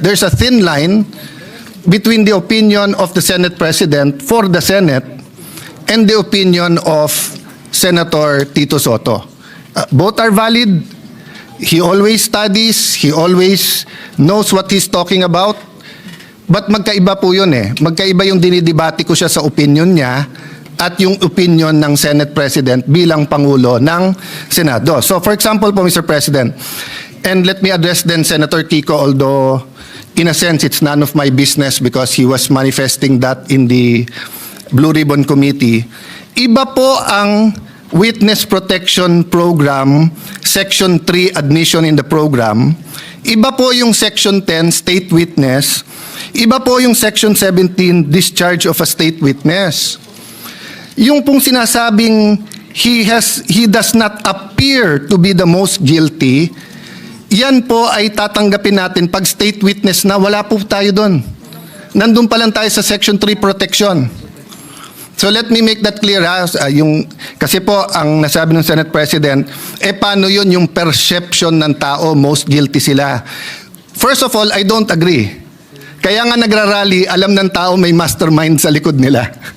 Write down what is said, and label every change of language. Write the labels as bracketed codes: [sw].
[en] There's a thin line between the opinion of the Senate President for the Senate and the opinion of Senator Tito Soto. Both are valid. He always studies. He always knows what he's talking about. [tl] But magkaiba po yun eh. Magkaiba yung dinidebate ko siya sa opinion niya at yung opinion ng Senate President bilang Pangulo ng Senado. [en] So for example po, Mr. President, and let me address then Senator Kiko, although in a sense it's none of my business because he was manifesting that in the Blue Ribbon Committee. [tl] Iba po ang Witness Protection Program, Section 3, Admission in the Program. Iba po yung Section 10, State Witness. Iba po yung Section 17, Discharge of a State Witness. Yung pong sinasabing [en] he does not appear to be the most guilty, [tl] yan po ay tatanggapin natin pag state witness na wala po tayo doon. Nandun pa lang tayo sa Section 3 protection. [en] So let me make that clear [tl] ha. Kasi po ang nasabi ng Senate President, paano yun yung perception ng tao, most guilty sila. [en] First of all, I don't agree. [tl] Kaya nga nagrarally, alam ng tao may mastermind sa likod nila.